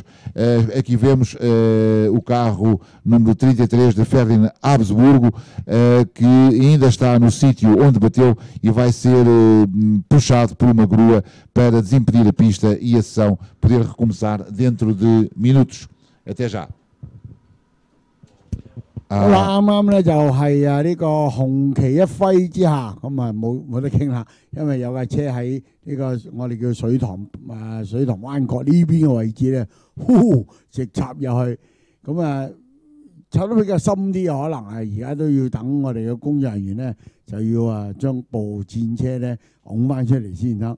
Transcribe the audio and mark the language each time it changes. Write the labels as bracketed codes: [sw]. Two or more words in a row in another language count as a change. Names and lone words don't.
[pt] Aqui vemos o carro número 33 de Ferdinand Habsburgo, que ainda está no sítio onde bateu e vai ser puxado por uma grua para desimpedir a pista e a sessão poder recomeçar dentro de minutos. Até já. [yue] 好啦，啱啱咧就係呢個紅旗一揮之下，咁啊冇得傾啦，因為有架車喺呢個我哋叫水塘灣角呢邊嘅位置咧，直插入去，咁啊插得比較深啲，可能係而家都要等我哋嘅工作人員咧，就要將部戰車咧拱翻出嚟先得。